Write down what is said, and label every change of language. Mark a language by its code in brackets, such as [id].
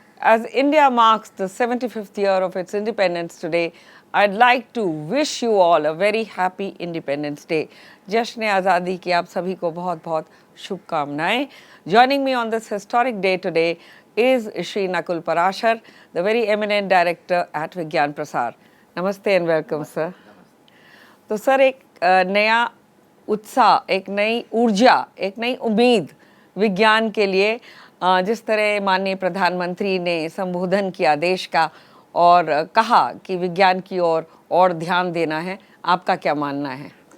[en] As India marks the 75th year of its independence today, I'd like to wish you all a very happy Independence Day. [hi] जश्न आज़ादी की आप सभी को बहुत बहुत शुभकामनाएं. [en] Joining me on this historic day today is Shri Nakul Parashar, the very eminent director at Vigyan Prasar. Namaste and welcome, sir. [hi] तो सर एक नया उत्साह, एक नई ऊर्जा, एक नई उम्मीद विज्ञान के लिए जिस तरह माननीय प्रधानमंत्री ने संबोधन किया देश का और कहा कि विज्ञान की ओर और ध्यान देना है, आपका क्या मानना है?